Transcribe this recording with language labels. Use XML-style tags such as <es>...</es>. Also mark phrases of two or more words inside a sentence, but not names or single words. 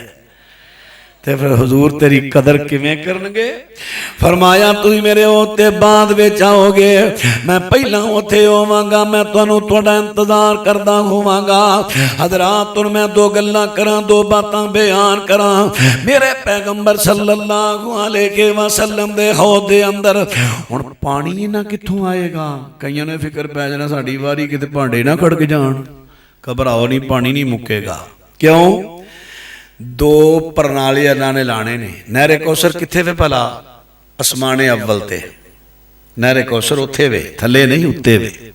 <pa>تے فیر حضور تیری قدر کویں کرنگے? فرمایا تسیں میرے اوتے بعد وچ آؤگے، میں پہلا اوتھے ہوواں گا، میں تہانوں تہاڈا انتظار کردا ہوواں گا. حضرات ہن میں 2 گلاں کراں، 2 باتاں بیان کراں. میرے پیغمبر</pa> <ar>صلى الله عليه وسلم</ar> <pa>دے حوض دے اندر ہن پانی اِنّا کتھوں آئےگا? کئیاں نے فکر پے جانا ساڈی واری کتے بھانڈے نہ کھڑک جان. گھبراؤ نہیں، پانی نہیں مُکےگا. کیوں? 2 پرنالی اللہ نے لانے نے. نہرِ کوثر کتھے وے بھلا? آسمانِ اول تے نہرِ کوثر اوتھے وے، تھلے نہیں اتے وے.</pa>